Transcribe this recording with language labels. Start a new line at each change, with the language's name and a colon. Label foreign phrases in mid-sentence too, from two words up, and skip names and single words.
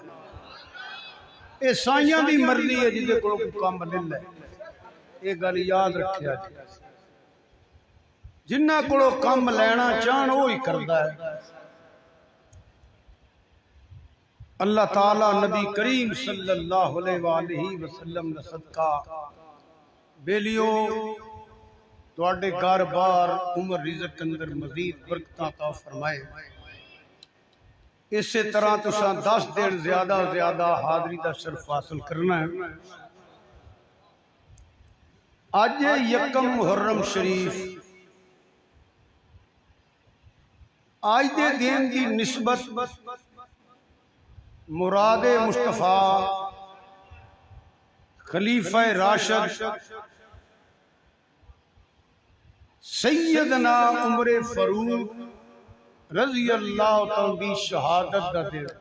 Punjabi: ایہہ سائیاں دی مرضی ہے جدے کول کم لے لے، ایہہ گل یاد رکھیا جی. جنہاں کولوں کم لینا چاہن وہ ہی کردا ہے. اللہ تعالیٰ نبی کریم
Arabic: صلى الله عليه وسلم
Punjabi: دا صدقہ بیلیو تہاڈے گھر بار عمر رزق اندر مزید برکت عطا فرمائے. اس طرح تساں 10 دن زیادہ حاضری کا شرف حاصل کرنا ہے.
Urdu: اج یکم محرم شریف، آج کے دن کی نسبت مراد مصطفیٰ خلیفہ راشد سیدنا عمر فاروق
Arabic: رضي الله تعالى
Urdu: کی شہادت کا دن.